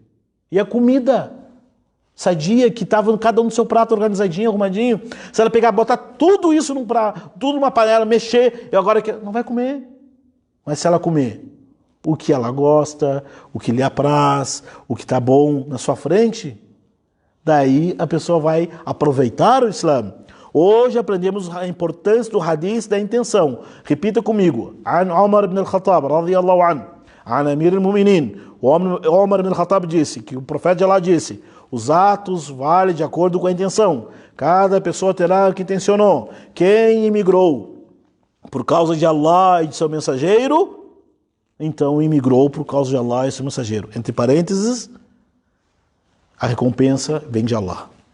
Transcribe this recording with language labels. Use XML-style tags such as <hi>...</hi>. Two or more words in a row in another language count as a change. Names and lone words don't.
<pt>E a comida sadia, que estava cada um no seu prato organizadinho, arrumadinho, se ela pegar, botar tudo isso num prato, tudo numa panela, mexer, e agora não vai comer. Mas se ela comer o que ela gosta, o que lhe apraz, o que está bom na sua frente, daí a pessoa vai aproveitar o Islã. Hoje aprendemos a importância do hadith da intenção. Repita comigo.</pt> <ar>عن عمر بن الخطاب رضي الله عنه عن أمير المؤمنين.</ar> <pt>Umar ibn al-Khattab disse, que o profeta de Allah disse, os atos valem de acordo com a intenção. Cada pessoa terá o que intencionou. Quem imigrou por causa de Allah e de seu mensageiro, então imigrou por causa de Allah e seu mensageiro. Entre parênteses, a recompensa vem de Allah.</pt>